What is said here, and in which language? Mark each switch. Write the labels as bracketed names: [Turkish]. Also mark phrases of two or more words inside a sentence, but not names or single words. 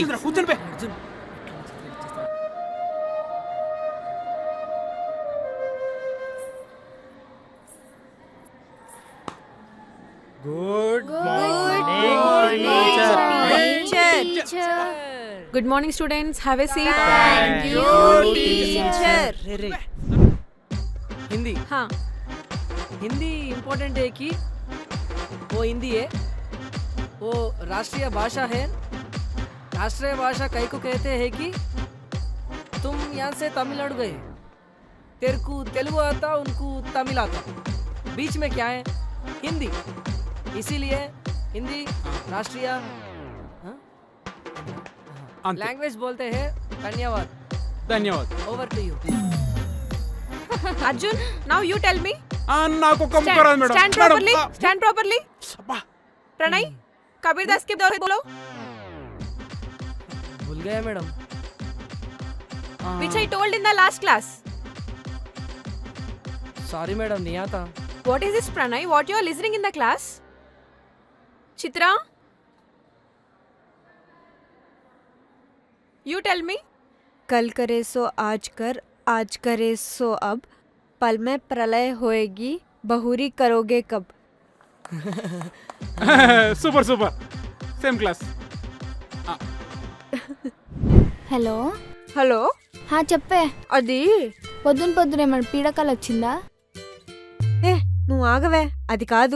[Telugu] కూర్చొని పే. గుడ్ [English] good morning students have a seat Thank you, टीचर. [Hindi] रे रे हिंदी हाँ हिंदी इम्पोर्टेंट है कि वो हिंदी है, वो राष्ट्रीय भाषा है. राष्ट्रीय भाषा कई को कहते हैं कि तुम यहाँ से तमिलनाडु गए, तेरे को तेलुगु आता, उनको तमिल आता, बीच में क्या है? हिंदी. इसीलिए हिंदी राष्ट्रीय [Telugu] అంతే. [Hindi] लैंग्वेज बोलते हैं. धन्यवाद. ధన్యవాద్. [English] over to you. Arjun now you tell me [Telugu] నాకు ఒక్క ముక్క రాదు మేడం. [English] स्टैंड [Telugu] మేడం, [English] properly stand properly [Telugu] అబ్బా. [Hindi] प्रणय कबीरदास के दोहे बोलो भूल गया मैडम. [English] which I told in the last class. sorry madam, [Hindi] नहीं आता. [English] What is this Pranay? What you are listening in the class? Chitra? You tell me. [Hindi] कल करे सो आज कर, आज करे सो अब, पल में प्रलय होएगी, बहुरी करोगे कब. [English] super super. same class. [Telugu] హలో హలో, హా చెప్పే. అది పొద్దున పొద్దున ఏమన్నా పీడకలు వచ్చిందా? ఏ నువ్వు ఆగవే, అది కాదు.